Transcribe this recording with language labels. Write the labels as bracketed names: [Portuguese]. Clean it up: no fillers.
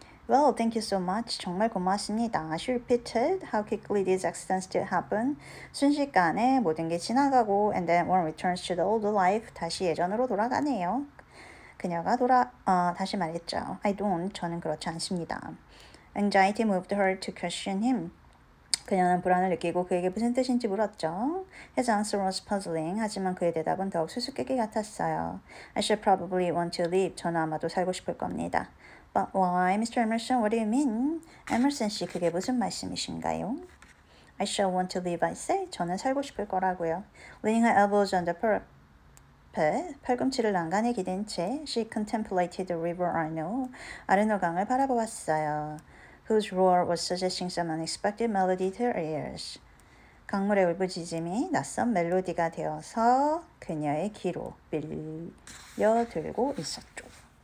[English] Well, thank you so much. [Korean] 정말 고맙습니다. [English] She repeated how quickly these accidents did happen. [Korean] 순식간에 모든 게 지나가고 [English] and then one returns to the old life. [Korean] 다시 예전으로 돌아가네요. 그녀가 다시 말했죠. [English] I don't. [Korean] 저는 그렇지 않습니다. [English] Anxiety moved her to question him. [Korean] 그녀는 불안을 느끼고 그에게 무슨 뜻인지 물었죠. [English] His answer was puzzling. [Korean] 하지만 그의 대답은 더욱 수수께끼 같았어요. [English] I should probably want to leave. [Korean] 저는 아마도 살고 싶을 겁니다. [English] But why, Mr. Emerson? What do you mean? [Korean] 에머슨 씨, 그게 무슨 말씀이신가요? [English] I shall want to leave, I say. [Korean] 저는 살고 싶을 거라고요. [English] Leaning her elbows on the parapet, [Korean] 팔꿈치를 난간에 기댄 채 [English] she contemplated the river Arno, [Korean] 아르노 강을 바라보았어요. [English] Whose roar was suggesting some unexpected melody to her ears. [Korean] 강물의 울부짖음이 낯선 멜로디가 되어서 그녀의 귀로 밀려들고 있었죠.